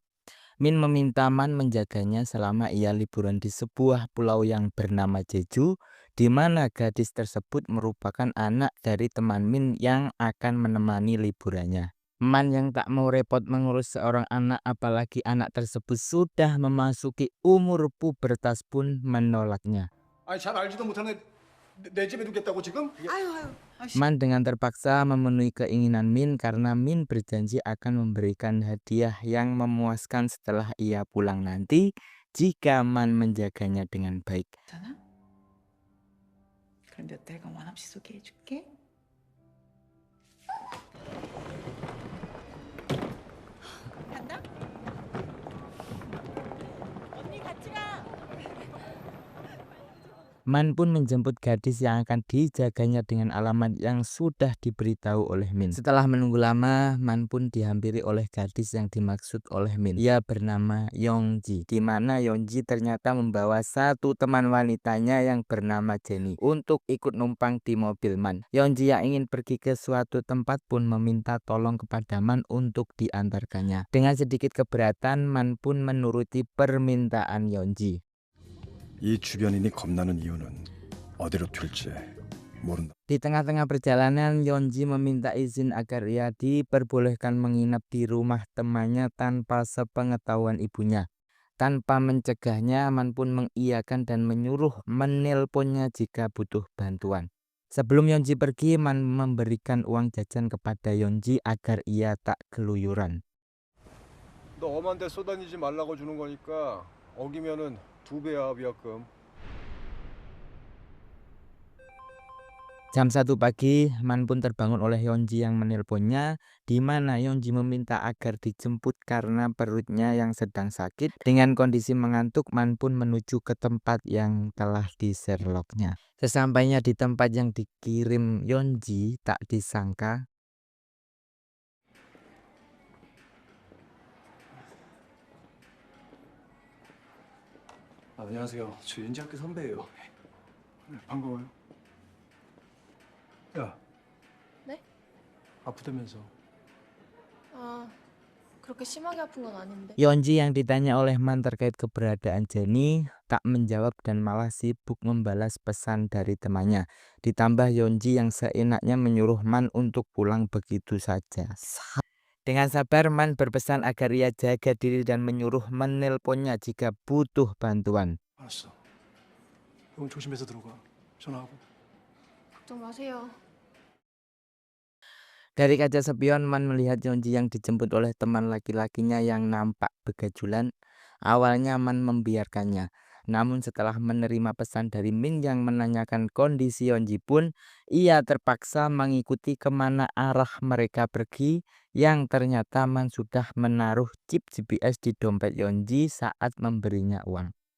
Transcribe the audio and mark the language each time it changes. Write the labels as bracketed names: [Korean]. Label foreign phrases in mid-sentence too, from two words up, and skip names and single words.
[Indonesian] Min meminta Man menjaganya selama ia liburan di sebuah pulau yang bernama Jeju, di mana gadis tersebut merupakan anak dari teman Min yang akan menemani liburannya. Man yang tak mau repot mengurus seorang anak, apalagi anak tersebut sudah memasuki umur pubertas, pun menolaknya. [Korean] 아니 잘 알지도 못하는 내 집에 두겠다고 지금? 아유. 아이씨. [Indonesian] Man dengan terpaksa memenuhi keinginan Min karena Min berjanji akan memberikan hadiah yang memuaskan setelah ia pulang nanti jika Man menjaganya dengan baik. [Korean] 괜찮아? 그럼 몇 달간 원 없이 소개해줄게. 간다? 언니 같이 가. [Indonesian] Man pun menjemput gadis yang akan dijaganya dengan alamat yang sudah diberitahu oleh Min. Setelah menunggu lama, Man pun dihampiri oleh gadis yang dimaksud oleh Min. Ia bernama Yongji, di mana Yongji ternyata membawa satu teman wanitanya yang bernama Jenny untuk ikut numpang di mobil Man. Yongji yang ingin pergi ke suatu tempat pun meminta tolong kepada Man untuk diantarkannya. Dengan sedikit keberatan, Man pun menuruti permintaan Yongji. [Korean] 이 주변인이 겁나는 이유는 어디로 튈지 모른다. [Indonesian] Di tengah-tengah perjalanan, Yongji meminta izin agar ia diperbolehkan menginap di rumah temannya tanpa sepengetahuan ibunya. Tanpa mencegahnya, Man pun mengiyakan dan menyuruh menelponnya jika butuh bantuan. Sebelum Yongji pergi, Man memberikan uang jajan kepada Yongji agar ia tak keluyuran. [Korean] 너 엄한 데 쏘다니지 말라고 주는 거니까 어기면은 2배야 위약금. [Indonesian] Jam 1 pagi, Man pun terbangun oleh Yongji yang menelponnya, di mana Yongji meminta agar dijemput karena perutnya yang sedang sakit. Dengan kondisi mengantuk, Man pun menuju ke tempat yang telah di-Sherlocknya. Sesampainya di tempat yang dikirim Yongji, tak disangka [Korean] 안녕하세요. 저 윤지 학교 선배예요. 네, 반가워요. 야. 네? 아프다면서. 아, 그렇게 심하게 아픈 건 아닌데. [Indonesian] Yongji yang ditanya oleh Man terkait keberadaan Jenny tak menjawab dan malah sibuk membalas pesan dari temannya. Ditambah Yongji yang seenaknya menyuruh Man untuk pulang begitu saja. Dengan sabar, Man berpesan agar ia jaga diri dan menyuruh menelponnya jika butuh bantuan. [Korean] 알았어. 형 조심해서 들어가. 전화하고. 걱정 마세요. [Indonesian] Dari kaca spion, Man melihat Yongji yang dijemput oleh teman laki-lakinya yang nampak begajulan. Awalnya Man membiarkannya. Namun setelah menerima pesan dari Min yang menanyakan kondisi Yongji pun, ia terpaksa mengikuti kemana arah mereka pergi, yang ternyata Man sudah menaruh chip GPS di dompet Yongji saat memberinya uang.